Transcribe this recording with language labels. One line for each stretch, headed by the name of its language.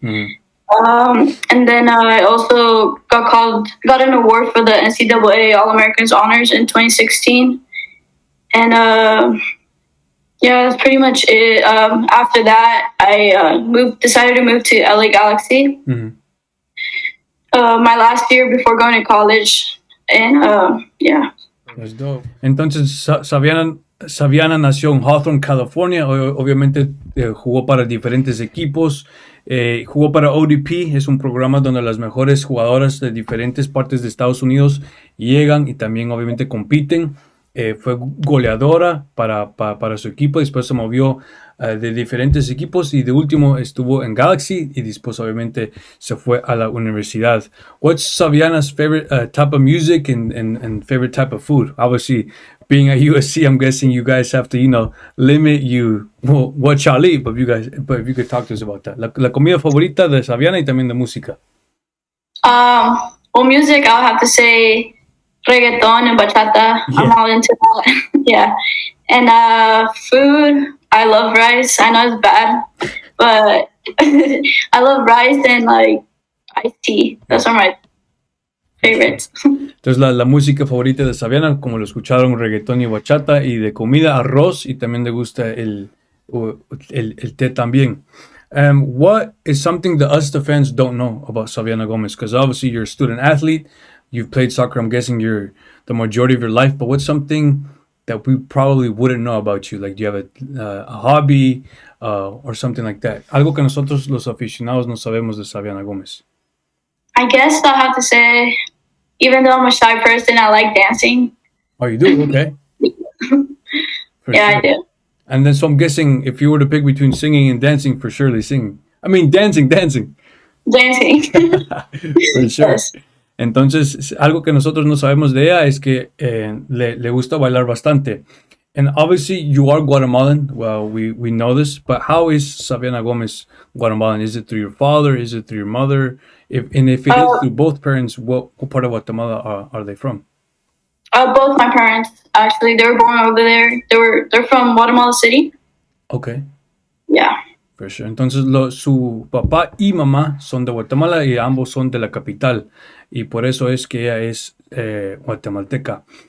English: And then I also got an award for the NCAA All-Americans Honors in 2016. And yeah, that's pretty much it. After that, I decided to move to LA Galaxy. My last year before going to college. And yeah. That's dope.
Spanish: Entonces, Saviana nació en Hawthorne, California. Obviamente jugó para diferentes equipos. Jugó para ODP, es un programa donde las mejores jugadoras de diferentes partes de Estados Unidos llegan y también obviamente compiten. Fue goleadora para su equipo. Después se movió de diferentes equipos y de último estuvo en Galaxy y después obviamente se fue a la universidad.
English: What's Saviana's favorite type of music and favorite type of food? Obviously, being at USC, I'm guessing you guys have to, limit what y'all eat, but if you could talk to us about that.
Spanish: La comida favorita de Saviana y también de música.
English: Well, music, I'll have to say reggaeton and bachata. Yeah. I'm all into that. Yeah. And food, I love rice. I know it's bad, but I love rice and like iced tea. Those are my favorites.
Spanish: Entonces la música favorita de Saviana, como lo escucharon, reggaetón y bachata, y de comida arroz, y también le gusta el té también.
English: What is something that us, the fans, don't know about Savianna Gomez? Because obviously you're a student athlete, you've played soccer, I'm guessing the majority of your life, but what's something that we probably wouldn't know about you? Like, do you have a hobby or something like that?
Spanish: Algo que nosotros los aficionados no sabemos de Savianna Gomez.
English: I guess I'll have to say, even though I'm a shy person, I like dancing. Oh, you do? Okay. Yeah, sure. I do. And then, so I'm guessing if you were to pick between singing and dancing, for surely singing. I mean, dancing. Dancing. For sure. Yes.
Spanish: Entonces, algo que nosotros no sabemos de ella es que le gusta bailar bastante.
English: And obviously, you are Guatemalan. Well, we know this. But how is Savianna Gomez Guatemalan? Is it through your father? Is it through your mother? If it is through both parents, what part of Guatemala are they from? Both my parents, actually. They were born over there. They're from Guatemala City. Okay. Yeah. For sure.
Spanish: Entonces, su papá y mamá son de Guatemala y ambos son de la capital. Y por eso es que ella es guatemalteca.